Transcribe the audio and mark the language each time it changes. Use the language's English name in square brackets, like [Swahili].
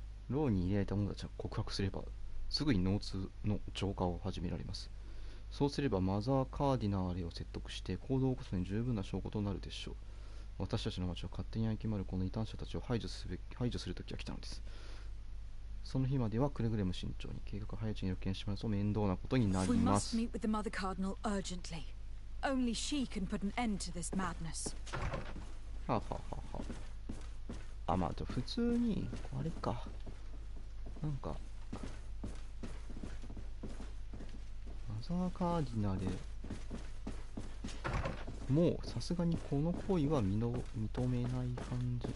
[Japanese] 牢に入れられた者たちは告白すればすぐにノーツの浄化を始められます。そうすればマザー・カーディナーレを説得して行動を起こすのに十分な証拠となるでしょう。私たちの町を勝手に歩き回るこの異端者たちを排除する時が来たのです。その日まではくれぐれも慎重に。計画を早いうちに予見してもらうと面倒なことになります。 [English] We must meet with the Mother Cardinal urgently. Only she can put an end to this madness. [Japanese] はあはあはあはあ。あ、まあ普通にあれか。なんかマザーカーディナでもうさすがにこの行為は認めない感じ。